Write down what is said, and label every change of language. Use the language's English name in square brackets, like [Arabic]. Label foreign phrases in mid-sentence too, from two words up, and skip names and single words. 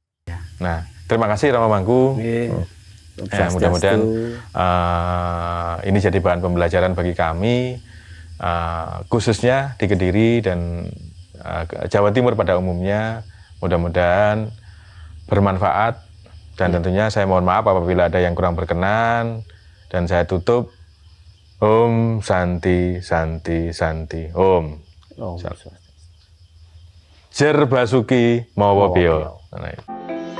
[Indonesian] Dan nah, Terima kasih Romo Mangku. Ya, mudah-mudahan ini jadi bahan pembelajaran bagi kami, khususnya di Kediri dan Jawa Timur pada umumnya. Mudah-mudahan bermanfaat, dan tentunya saya mohon maaf apabila ada yang kurang berkenan, dan saya tutup. [Sanskrit] Om Santi Santi Santi Om. [Javanese] Jer Basuki Mawa Bio.